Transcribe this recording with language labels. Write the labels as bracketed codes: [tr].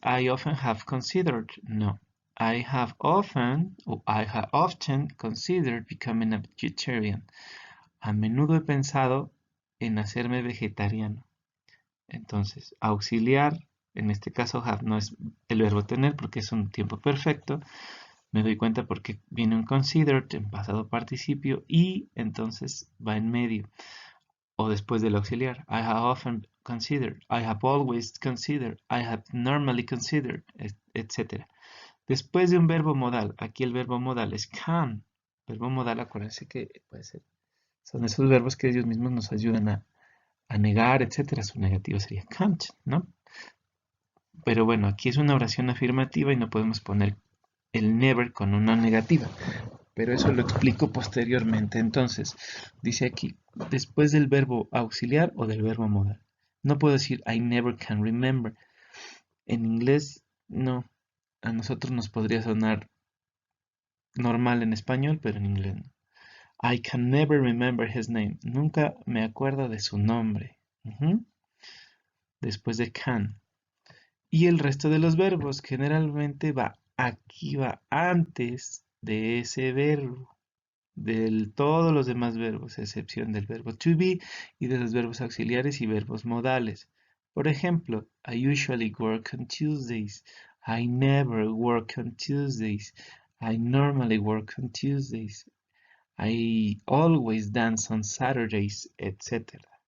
[en] I often have considered. No. I have often o I have often considered becoming a vegetarian. [es] A menudo he pensado en hacerme vegetariano. Entonces, auxiliar, en este caso have no es el verbo tener porque es un tiempo perfecto. Me doy cuenta porque viene un considered en pasado participio y entonces va en medio o después del auxiliar. [en] I have often considered, I have always considered, I have normally considered, etc. [es] Después de un verbo modal, aquí el verbo modal es can. Verbo modal, acuérdense que puede ser, son esos verbos que ellos mismos nos ayudan a negar, etc. Su negativo sería can't, ¿no? Pero bueno, aquí es una oración afirmativa y no podemos poner el never con una negativa. Pero eso lo explico posteriormente. Entonces, dice aquí, después del verbo auxiliar o del verbo modal. No puedo decir [en] I never can remember. [es] En inglés, no. A nosotros nos podría sonar normal en español, pero en inglés no. [en] I can never remember his name. [es] Nunca me acuerdo de su nombre. Después de can. Y el resto de los verbos generalmente va aquí, va antes de ese verbo. De todos los demás verbos, a excepción del verbo to be y de los verbos auxiliares y verbos modales. Por ejemplo, [en] I usually work on Tuesdays. I never work on Tuesdays. I normally work on Tuesdays. I always dance on Saturdays, etc.